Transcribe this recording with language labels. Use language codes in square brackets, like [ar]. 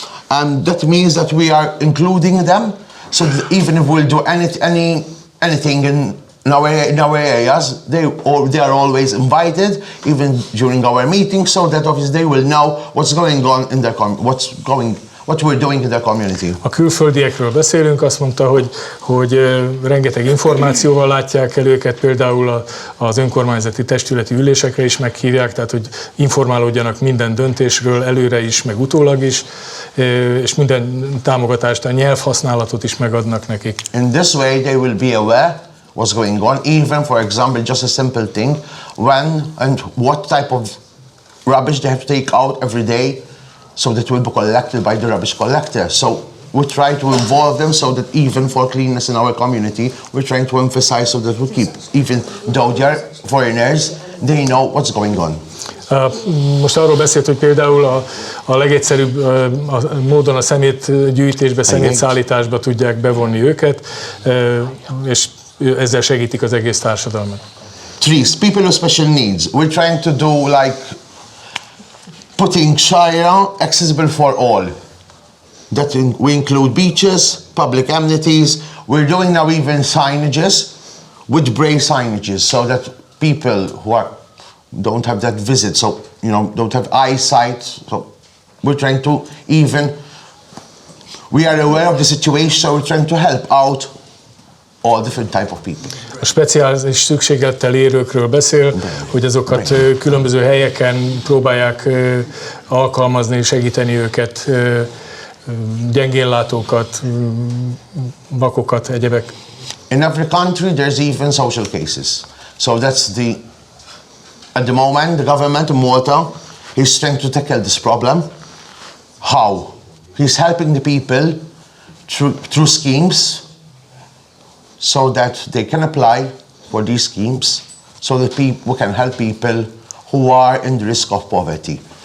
[en] And that means that we are including them, so that even if we'll do anything in our areas, they are always invited, even during our meetings, so that obviously they will know what's going on in their what we're doing in their community. [hu] A külföldiekről beszélünk, azt mondta, hogy rengeteg információval látják el őket, például az önkormányzati testületi ülésekre is meghívják, tehát hogy informálódjanak minden döntésről, előre is, meg utólag is, és minden támogatást, a nyelvhasználatot is megadnak nekik. [en] In this way they will be aware what's going on, even for example, just a simple thing, when and what type of rubbish they have to take out every day, so that will be collected by the rubbish collector. So we try to involve them so that even for cleanliness in our community, we're trying to emphasize so that we keep, even though they're foreigners, they know what's going on. [hu] Most arról beszélt, hogy például a legegyszerűbb módon a szemétgyűjtésbe, szemétszállításba tudják bevonni őket, és ezzel segítik az egész társadalmat. [en] Trees, people with special needs. We're trying to do like putting Shire accessible for all. That we include beaches, public amenities. We're doing now even signages with braille signages, so that people who don't have that visit, so don't have eyesight. So we're trying to we are aware of the situation, so we're trying to help out all different type of people. [hu] A speciális szükséglettel élőkről beszél, hogy azokat különböző helyeken próbálják alkalmazni, segíteni őket, gyengénlátókat, vakokat, egyebek. [en] In every country there's even social cases. So that's at the moment the government of Malta is trying to tackle this problem. How? He's helping the people through schemes, so that they can apply for these schemes, so that we can help people who are in the risk of poverty.